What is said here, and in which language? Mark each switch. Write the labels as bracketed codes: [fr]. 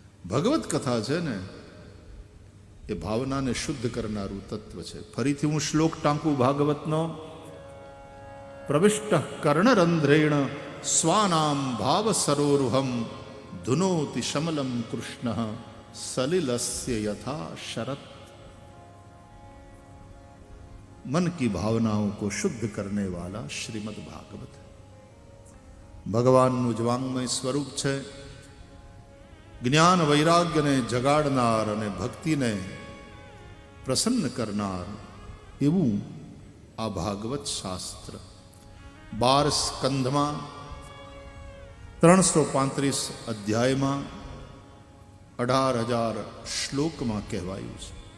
[gu] ભગવત કથા છે ને એ ભાવનાને શુદ્ધ કરનારું તત્વ છે. ફરીથી હું શ્લોક ટાંકું ભાગવતનો. [sa] પ્રવિષ્ટ કર્ણરંધ્રેણ સ્વાનામ ભાવ સરોરુહમ ધુનોતિ શમલમ કૃષ્ણ સલિલસ્ય યથા શરત. [hi] मन की भावनाओं को शुद्ध करने वाला श्रीमद् भागवत. [gu] ભગવાનનું જ વાંગમય સ્વરૂપ છે. જ્ઞાન વૈરાગ્યને જગાડનાર અને ભક્તિને પ્રસન્ન કરનાર એવું આ ભાગવત શાસ્ત્ર 12 સ્કંધમાં 335 અધ્યાયમાં 18,000 શ્લોકમાં કહેવાયું છે.